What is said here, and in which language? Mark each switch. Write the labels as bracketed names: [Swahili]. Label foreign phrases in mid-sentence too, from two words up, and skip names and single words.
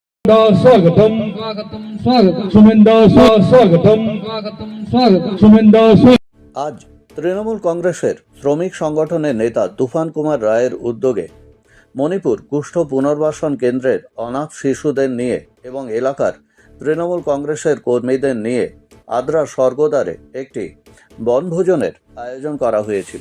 [Hindi] स्वागतम स्वागतम स्वागतम सुमेंदा स्वागतम स्वागतम स्वागतम सुमेंदा [Bangla] আজ তৃণমূল কংগ্রেসের শ্রমিক সংগঠনের নেতা তুফান কুমার রায়ের উদ্যোগে মণিপুর কুষ্ঠ পুনর্বাসন কেন্দ্রের অনাথ শিশুদের নিয়ে এবং এলাকার তৃণমূল কংগ্রেসের কর্মীদের নিয়ে আদ্রা স্বর্গদ্বারে একটি বনভোজনের আয়োজন করা হয়েছিল।